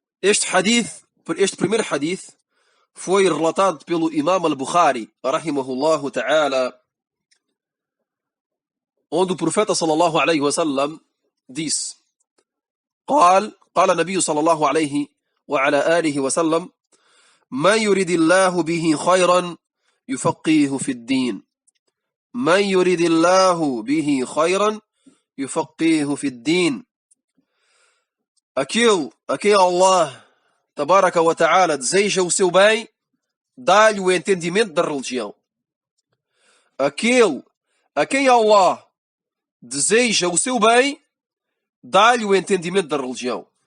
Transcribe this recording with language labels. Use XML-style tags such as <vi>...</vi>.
<pt>Este primeiro hadith foi relatado pelo Imam al-Bukhari, rahimahullahu ta'ala, onde o profeta sallallahu alayhi wa sallam disse:</pt> <ar>قال النبي صلى الله عليه وعلى آله وسلم: من يريد الله به خيرا يفقهه في الدين. من يريد الله به خيرا يفقهه في الدين.</ar> <pt>Aquele Allah Tabaraka wa Ta'ala deseja o seu bem, dá-lhe o entendimento da religião. Aquele a quem Allah deseja o seu bem, dá-lhe o entendimento da religião.</pt>